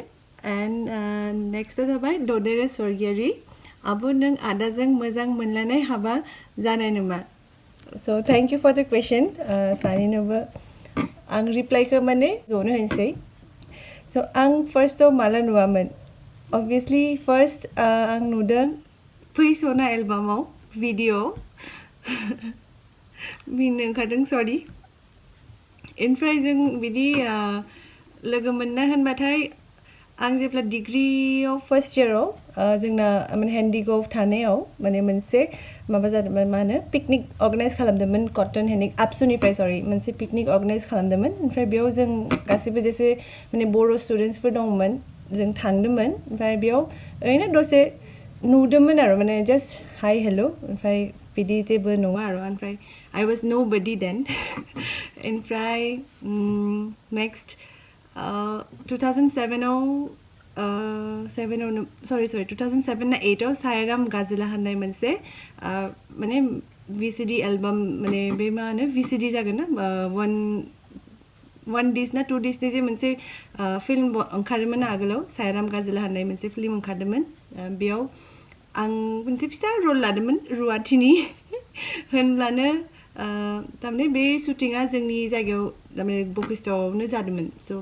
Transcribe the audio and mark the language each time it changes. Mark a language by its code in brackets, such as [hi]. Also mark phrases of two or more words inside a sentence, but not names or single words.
[brx] एन्ड नेक्स्टआ जाबाय ददेरे स्वर्गियारि. आब' नों आदाजों मोजां मोनलायनाय हाबा जानाय नामा? [en] So thank you for the question. [brx] सानैनोबो आं रिप्लाइखौ माने ज'नो होनोसै. So आं फार्स्टआव माला नुवामोन [en] obviously first [brx] आं नुदों फै सना एलबामाव भिडिअ मिनिनो ओंखारदों सरि ओमफ्राय जों बिदि लोगो मोनना होनबाथाय आं जेब्ला डिग्रीआव फार्स्ट इयाराव जोंना माने हेन्डिगआव थानायाव माने मोनसे माबा जादोंमोन मा होनो [en] picnic organise [brx] खालामदोंमोन कटन हेन्डिग आबसुनिफ्राय सरि मोनसे [en] picnic organise [brx] खालामदोंमोन ओमफ्राय बेयाव जों गासिबो जेसे माने बर' स्टुडेन्टसफोर दंमोन जों थांदोंमोन ओमफ्राय बेयाव ओरैनो दसे नुदोंमोन आरो माने [en] just hi hello' [brx] ओमफ्राय बिदि जेबो नङा आरो ओमफ्राय [en] I was nobody then [brx] ओमफ्राय नेक्स्ट 2007 2007 ना 8 आव सायराम गाजिला होननाय मोनसे माने [en] VCD album [brx] माने बे मा होनो VCD जागोन ना [en] one disc [brx] ना 2 disc नि जे मोनसे फिल्म ओंखारदोंमोन आगोलाव सायराम गाजिला होननाय मोनसे फिल्म ओंखारदोंमोन बेयाव आं मोनसे फिसा रल लादोंमोन रुवाथिनि होनब्लानो तारमाने बे शुटिंआ जोंनि जायगायाव तारमाने बकिस्टआवनो जादोंमोन स'